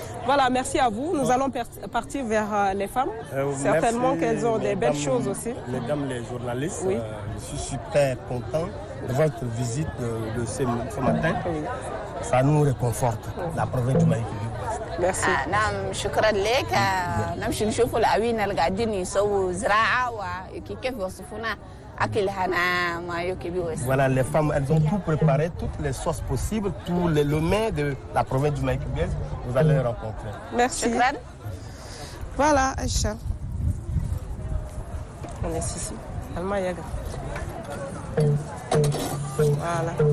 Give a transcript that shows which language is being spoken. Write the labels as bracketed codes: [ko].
[fr] Voilà, merci à vous. Nous allons partir vers les femmes. Certainement qu'elles ont des belles choses aussi. Mesdames les journalistes, oui. Je suis super content de votre visite de ce matin. Oui. Ça nous réconforte, la province du Mayo-Kébis. Merci. [ar] نعم شكرا لك. نمشي نشوف الأوين اللي قاعدين يسووا زراعة وكيف يوصفونا أكل هنا Mayo-Kébis. [fr] Voilà, les femmes, elles ont tout préparé, toutes les sauces possibles, tous les mets de la province du Mayo-Kébis. Vous allez les rencontrer. Merci. [ar] شكرا. [fr] Voilà, Aïcha. On est ici. Alma Yaga. Voilà.